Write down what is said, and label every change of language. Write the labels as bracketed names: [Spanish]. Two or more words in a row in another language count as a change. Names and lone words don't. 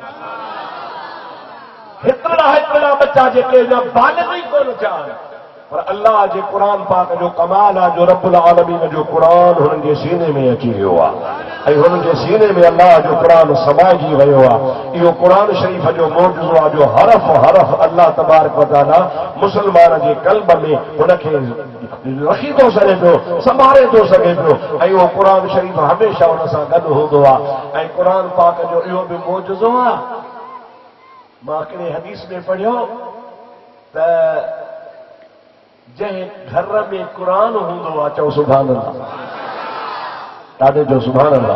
[Sindhi] हेतिरा बच्चा जेके बालिग़ ई कोन थिया आहिनि, पर अल्लाह जे क़ुरान पाक जो कमाल आहे जो [Arabic] رب العالمين [Sindhi] जो क़ुरान हुननि जे सीने में अची वियो आहे ऐं हुननि जे सीने में अल्लाह जो क़ुरान समाइजी वियो आहे। इहो क़ुरान शरीफ़ जो मौजूज़ो आहे जो हरफ हरफ [Arabic] الله تبارك وتعالى [Sindhi] मुस्लमान जे क़ल्ब में हुनखे रखी थो सघे पियो, संभाले थो सघे पियो ऐं उहो क़ुरान शरीफ़ हमेशह हुन सां गॾु हूंदो आहे। ऐं क़ुरान पाक जो इहो बि मौजूज़ो आहे। मां हिकिड़े हदीस में पढ़ियो त जंहिं घर में क़ुरान हूंदो आहे, चओ [Arabic] سبحان الله, [Sindhi] ॾाढे जो [Arabic] سبحان الله.